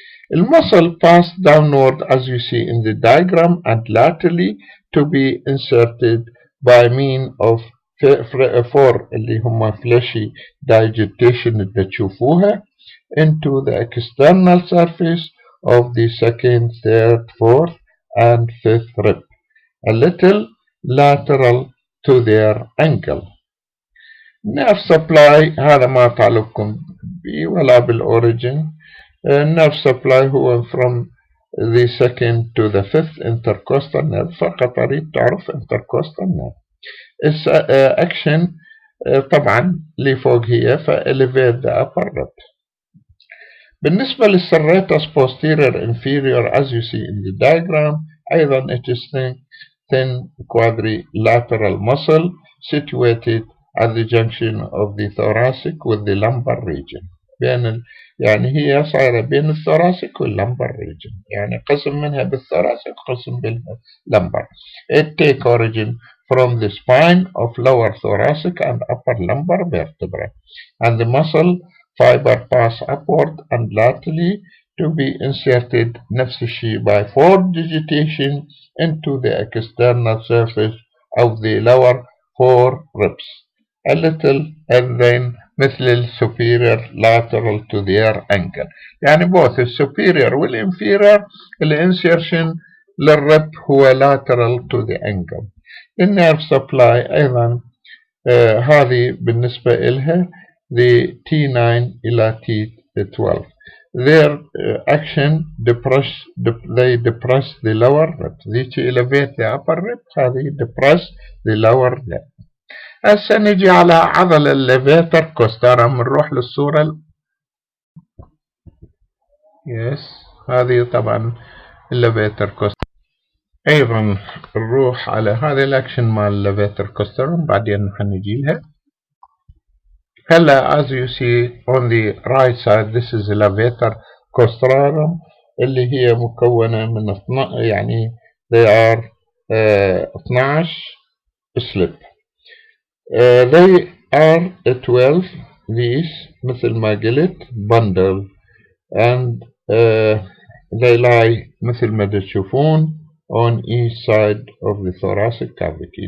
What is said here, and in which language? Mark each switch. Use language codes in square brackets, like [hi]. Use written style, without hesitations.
[en] The muscle pass downward as you see in the diagram and laterally to be inserted by means of 4 [ar] اللي هم [en] fleshy digitation [ar] اللي تشوفوها [en] into the external surface of the 2nd, 3rd, 4th and 5th rib, a little lateral to their ankle. [ar] Nerve supply هذا ما تعلقكم به ولا بالorigin. [en] Nerve supply هو from the 2nd to the 5th intercostal nerve. [ar] فقط أريد تعرف intercostal nerve. [en] action [ar] طبعا اللي فوق هي [en] elevate the upper rib. [ar] بالنسبة للserratus [en] posterior inferior as you see in the diagram [ar] أيضا [en] it is thin quadrilateral muscle situated at the junction of the thoracic with the lumbar region. [ar] يعني هي صايرة بين الثوراسيك واللمبر [en] region. [ar] يعني قسم منها بالثوراسيك قسم باللمبر. [en] It take origin from the spine of lower thoracic and upper lumbar vertebrae and the muscle fiber pass upward and laterally to be inserted [ar] نفس الشيء [en] by four digitation into the external surface of the lower four ribs a little and then [ar] مثل ال [en] superior lateral to their ankle. يعني both ال superior وال inferior [ar] الانسيرشن للرب هو [en] lateral to the ankle. [ar] النيرف سبلاي أيضا هذه بالنسبة إلها [en] the T9 [ar] إلى T12. [en] Their action they depress the lower rib. [ar] ذيك [en] elevate the upper rib [ar] هذه [en] depress the lower rib. [ar] هسه نجي على عضلة الليفيتر كوستارا بنروح للصورة هذه طبعا الليفيتر كوستارا. أيضا نروح على هذا الأكشن مال الليفيتر كوستارا بعدين حنجي لها. [en] هلا as you see on the right side this is elevator costratum [ar] اللي هي مكونة من يعني [en] they are 12 slip. They are 12 these [ar] مثل ما قلت [en] bundle and they lie [ar] مثل ما تشوفون [en] on each side of the thoracic cavity.